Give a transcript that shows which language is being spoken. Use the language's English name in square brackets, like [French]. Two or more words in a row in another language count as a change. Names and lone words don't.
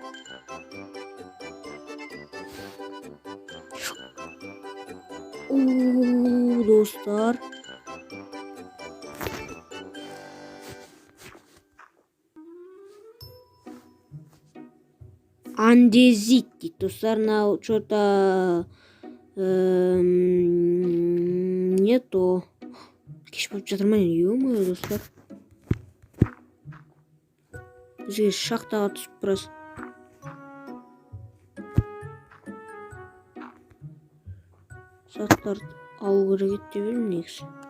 [Kazakh] О, достар. Андезит дейді достар. [Russian] Мынау что-то не то. [Kazakh] Кеш болып жатыр ма? Ё-моё, достар. Бізге шахтаға түсіп біраз. Заттарды алу керек еді деп едім негізі.